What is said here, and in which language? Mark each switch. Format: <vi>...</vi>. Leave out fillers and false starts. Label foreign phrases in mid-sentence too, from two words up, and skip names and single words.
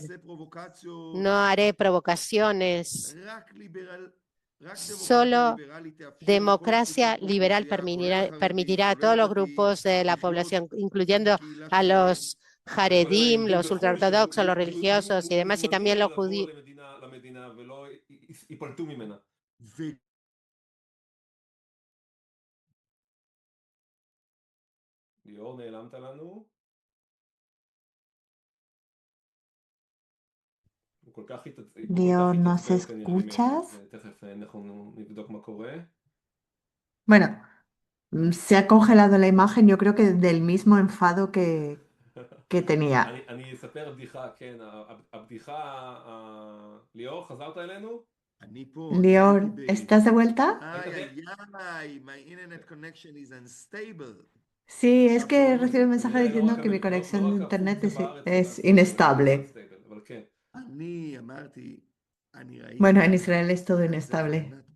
<es>No haré provocaciones. Solo democracia liberal permitirá a todos los grupos de la población, incluyendo a los Haredim, los ultraortodoxos, los religiosos y demás, y también los judíos.</es> <he>ליאור, נעלמת לנו? הוא כל כך</he> <es>Dios, ¿nos</es> <he>התעצבן כנראה</he> <es>escuchas?</es> <he>תכף אנחנו נבדוק מה קורה.</he> <es>Bueno, se ha congelado la imagen, yo creo que del mismo enfado que tenía.</es> <he>אני אספר בדיחה, כן, הבדיחה, ליאור, חזרת אלינו?</he> <es>Dior, ¿estás de vuelta? Sí, es que recibo un mensaje diciendo que mi conexión de internet es inestable. Bueno, en Israel es todo inestable.</es>